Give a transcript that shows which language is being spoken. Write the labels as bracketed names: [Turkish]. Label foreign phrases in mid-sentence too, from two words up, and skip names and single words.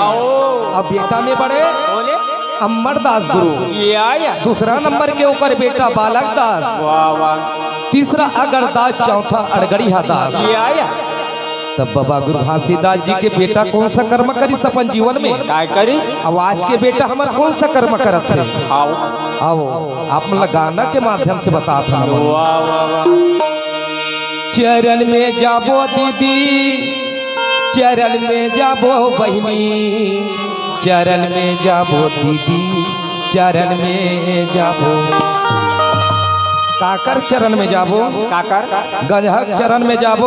[Chhattisgarhi] अब बेटा में बड़े अमरदास गुरु, या दूसरा नंबर के ऊपर बेटा बालक दास, वाह वाह। तीसरा अगरदास, चौथा अड़गड़िया दास। तब बाबा गुरु घासीदास जी के बेटा कौन सा कर्म करी अपन जीवन में क्या करी। अब आज के बेटा हमारा कौन सा कर्म करत है, आओ आप मतलब गाना के माध्यम से बता था। वाह वाह। चरण में जाबो दीदी, चरण में जाबो बहनी, चरण में जाबो दीदी, चरण में जाबो। काकर चरण में जाबो, काकर गंजहक चरण में जाबो।